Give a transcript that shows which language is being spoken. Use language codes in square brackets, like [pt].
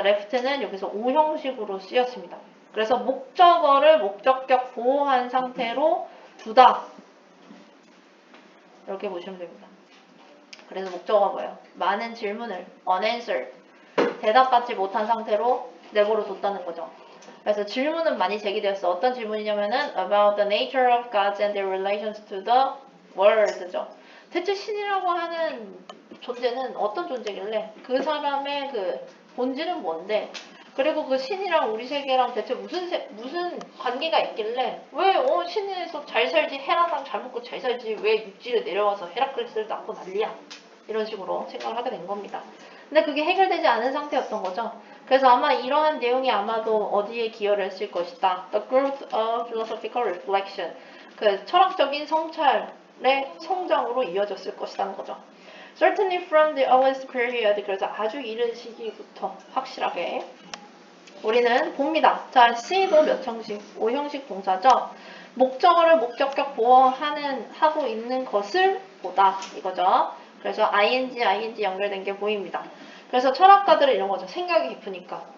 [ko] left는 여기서 오형식으로 쓰였습니다. 그래서 목적어를 목적격 보호한 상태로 두다. 이렇게 보시면 됩니다. 그래서 목적어가 뭐예요? 많은 질문을 unanswered, 대답받지 못한 상태로 내버려 뒀다는 거죠. 그래서 질문은 많이 제기되었어. 어떤 질문이냐면은 [en] about the nature of gods and their relations to the world죠. [ko] 대체 신이라고 하는 존재는 어떤 존재길래 그 사람의 그 본질은 뭔데? 그리고 그 신이랑 우리 세계랑 대체 무슨 관계가 있길래 왜 신에서 잘 살지 헤라랑 잘 먹고 잘 살지 왜 육지에 내려와서 헤라클레스를 낳고 난리야? 이런 식으로 생각을 하게 된 겁니다. 근데 그게 해결되지 않은 상태였던 거죠. 그래서 아마 이러한 내용이 아마도 어디에 기여를 했을 것이다. [en] The growth of philosophical reflection. [ko] 그 철학적인 성찰의 성장으로 이어졌을 것이라는 거죠. [en] Certainly from the earliest period. [ko] 그래서 아주 이른 시기부터 확실하게 우리는 봅니다. 자, C도 몇 형식? 5형식 동사죠. 목적어를 목적격 하고 있는 것을 보다 이거죠. 그래서 ing 연결된 게 보입니다. 그래서 철학가들은 이런 거죠. 생각이 깊으니까.